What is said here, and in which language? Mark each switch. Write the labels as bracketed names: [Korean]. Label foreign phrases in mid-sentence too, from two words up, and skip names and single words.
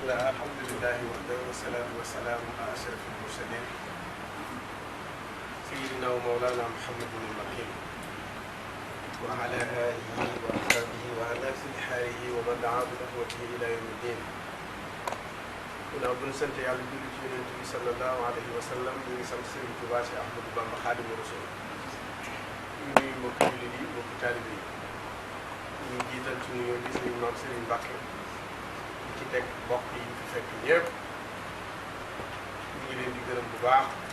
[Arabic] بسم الله الحمد لله وحده والصلاة والسلام على أشرف المرسلين سيدنا ومولانا محمد المكين وعلى آله وأصحابه وعلى أصهاره ومن دعا بدعوته إلى يوم الدين. [Wolof] Ginnaaw bu ñu sant yàlla julli ci yonent bi [Arabic] صلى الله عليه وسلم [Wolof] ñu ngi sant Sëriñ Tuubaa si Ahmadu Bamba Xaadimu Rasuul. ñu nuyu mbokki jullit yi mbokki taalibe yi ñu ngi jiital ci nuyoo bi suñu maam Sëriñ Mbàkke di ci teg mbokk yi fi fekk ñëpp ñu ngi leen di gërëm bu baax